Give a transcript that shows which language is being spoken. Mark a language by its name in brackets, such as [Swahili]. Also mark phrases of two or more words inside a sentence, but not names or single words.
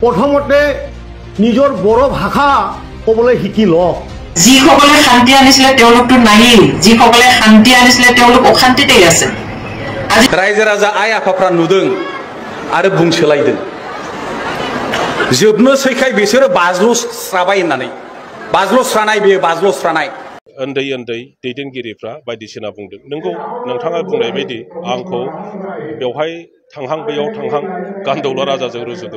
[Assamese] প্ৰথমতে নিজৰ বড়ো ভাষা ক'বলৈ শিকি লওক। যিসকলে শান্তি আনিছিলে তেওঁলোকতো নাহিল, যিসকলে শান্তি আনিছিলে তেওঁলোক অশান্তিতেই আছে। [Bodo] रायजो राजा आइ आफाफ्रा नुदों आरो बुंसोलायदों जोबनोसैखाय बिसोरो बाज्ल'स्राबाय होननानै बाज्ल'स्रानाय बेयो बाज्ल'स्रानाय उन्दै उन्दै दैदेनगिरिफ्रा बायदिसिना बुंदों। नोंगौ नोंथाङा बुंनाय बायदि आंखौ बेवहाय थांहां बैयाव थांहां गान्दौला राजाजों रुजुदों।